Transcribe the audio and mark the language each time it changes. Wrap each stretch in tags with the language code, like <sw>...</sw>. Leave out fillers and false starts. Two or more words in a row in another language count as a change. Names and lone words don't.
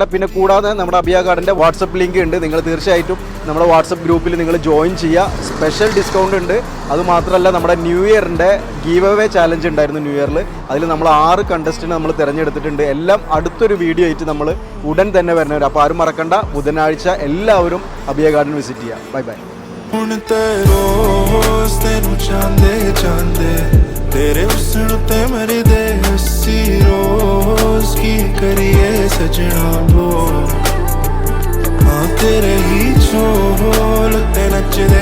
<ml>പിന്നെ കൂടാതെ നമ്മുടെ അബിയ ഗാർഡന്റെ വാട്സപ്പ് ലിങ്ക് ഉണ്ട്, നിങ്ങൾ തീർച്ചയായിട്ടും നമ്മുടെ വാട്സപ്പ് ഗ്രൂപ്പിൽ നിങ്ങൾ ജോയിൻ ചെയ്യുക.</ml> <en>special discount</en> <ml>ഉണ്ട്. അതുമാത്രമല്ല നമ്മുടെ ന്യൂ ഇയറിൻ്റെ</ml> <en>give away challenge</en> <ml>ഉണ്ടായിരുന്നു ന്യൂ ഇയറിൽ. അതിൽ നമ്മൾ 6 കണ്ടസ്റ്റിനെ നമ്മൾ തിരഞ്ഞെടുത്തിട്ടുണ്ട്. എല്ലാം അടുത്തൊരു വീഡിയോ ആയിട്ട് നമ്മൾ ഉടൻ തന്നെ വരുന്നവർ. അപ്പോൾ ആരും മറക്കണ്ട, ബുധനാഴ്ച എല്ലാവരും അബിയ ഗാർഡൻ വിസിറ്റ് ചെയ്യുക.</ml> <en>bye bye.</en> <pa>ਤੇਰੇ ਹੁਸਨ ਤੇ ਮੇਰੀ ਦੇ ਹਸੀ ਰੋਜ਼ ਕੀ ਕਰੀਏ ਸਜਣਾ ਵੋ ਹਾਂ ਤੇਰੇ ਹੀ ਛੋਲ ਤੇ ਨਚਦੇ</pa>